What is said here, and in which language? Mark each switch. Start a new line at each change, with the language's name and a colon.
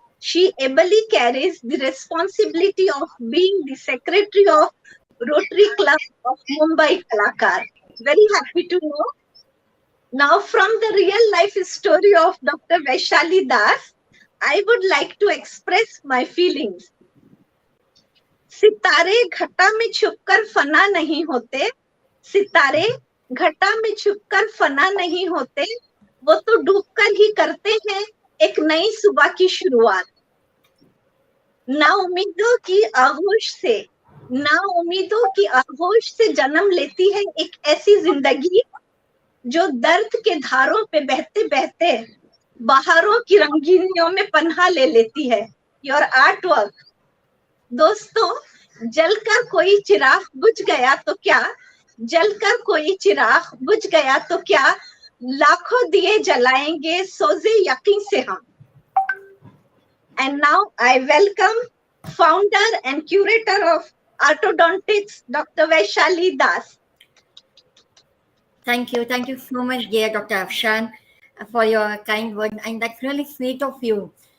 English: she ably carries the responsibility of being the secretary of Rotary Club of Mumbai Kalakar. Very happy to know. Now, from the real life story of Dr. Vaishali Das, I would like to express my feelings.
Hindi: सितारे घटा में छुपकर फना नहीं होते, सितारे घटा में छुपकर फना नहीं होते, वो तो डूबकर ही करते हैं एक नई सुबह की शुरुआत. ना उम्मीदों की आगोश से, ना उम्मीदों की आगोश से जन्म लेती है एक ऐसी जिंदगी जो दर्द के धारों पे बहते बहते बहारों की रंगीनियों में पन्हा ले लेती है.
English: Your art work.
Hindi: दोस्तों, जलकर कोई चिराग बुझ गया तो क्या, जलकर कोई चिराग बुझ गया तो क्या, लाखों दिए जलाएंगे सोजे यकीन से हम.
English: And now I welcome founder and curator of orthodontics, Dr. Vaishali Das. Thank you so much, dear Dr. Afshan, for your kind words, and that's really sweet of you.